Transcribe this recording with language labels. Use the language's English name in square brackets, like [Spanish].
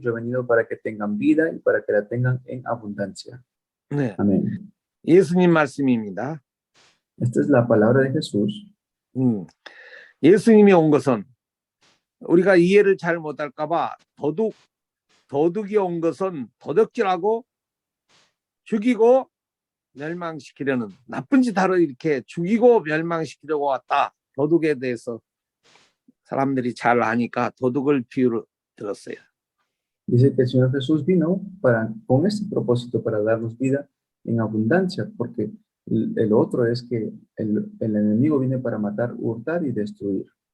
[Spanish] Yo he venido para que tengan vida y para que la tengan en abundancia. [Korean] 네, [Spanish] Amén. [Korean] 예수님 말씀입니다. [Spanish] Esta es la palabra de Jesús. [Korean] 예수님이 온 것은 우리가 이해를 잘 못할까 봐 도둑이 온 것은 도둑질하고 죽이고 멸망시키려는 나쁜 짓 하러 이렇게 죽이고 멸망시키려고 왔다. 도둑에 대해서 사람들이 잘 아니까 도둑을 비유로 들었어요. [Spanish] Dice que el Señor Jesús vino con este propósito para darnos vida en abundancia, porque el otro es que el enemigo viene para matar, hurtar y destruir.